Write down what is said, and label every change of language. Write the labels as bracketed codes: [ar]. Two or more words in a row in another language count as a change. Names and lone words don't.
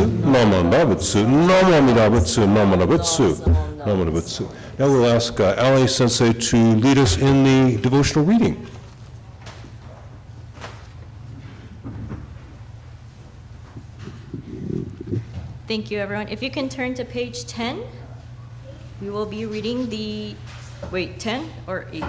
[ja] Namo Nabutsu, Namo Amidabutsu, Namo Nabutsu, Namo Nabutsu. [en] Now we'll ask Ali Sensei to lead us in the devotional reading. Thank you, everyone. If you can turn to page 10, we will be reading 10 or 8?